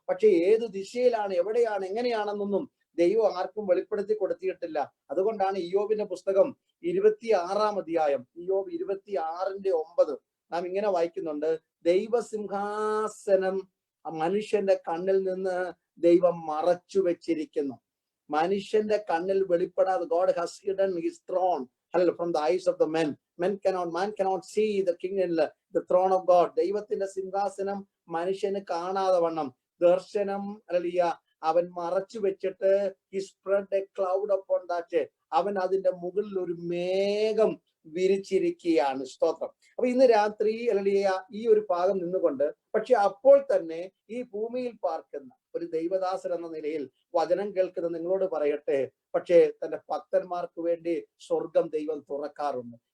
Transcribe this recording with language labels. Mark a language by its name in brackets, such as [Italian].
[Malayalam] പക്ഷെ ഏത് ദിശയിലാണ്, എവിടെയാണ്, എങ്ങനെയാണെന്നൊന്നും ദൈവം ആർക്കും വെളിപ്പെടുത്തി കൊടുത്തിട്ടില്ല. അതുകൊണ്ടാണ് ഇയ്യോബിന്റെ പുസ്തകം 26-ാം അധ്യായം, ഇയ്യോബ് 26:9 നാം ഇങ്ങനെ വായിക്കുന്നുണ്ട്, ദൈവസിംഹാസനം മനുഷ്യന്റെ കണ്ണിൽ നിന്ന് ദൈവം മറച്ചു വെച്ചിരിക്കുന്നു. മനുഷ്യന്റെ കണ്ണിൽ വെളിപ്പെടാതെ, [English] God has hidden his throne from the eyes of the men. Man cannot see the king in the throne of God. [Malayalam] ദൈവത്തിന്റെ സിംഹാസനം മനുഷ്യന് കാണാതെ വണ്ണം ദർശനം അവൻ മറച്ചു വെച്ചിട്ട് [English] he spread a cloud upon that. [Malayalam] അവൻ അതിന്റെ മുകളിൽ ഒരു മേഘം വിരിച്ചിരിക്കുകയാണ്. സ്തോത്രം. അപ്പൊ ഇന്ന് രാത്രി ഈ ഒരു ഭാഗം നിന്നുകൊണ്ട്, പക്ഷെ അപ്പോൾ തന്നെ ഈ ഭൂമിയിൽ പാർക്കുന്ന ഒരു ദൈവദാസൻ എന്ന നിലയിൽ വചനം കേൾക്കുന്ന നിങ്ങളോട് പറയട്ടെ, പക്ഷേ തന്റെ ഭക്തന്മാർക്ക് വേണ്ടി സ്വർഗം ദൈവം തുറക്കാറുണ്ട്.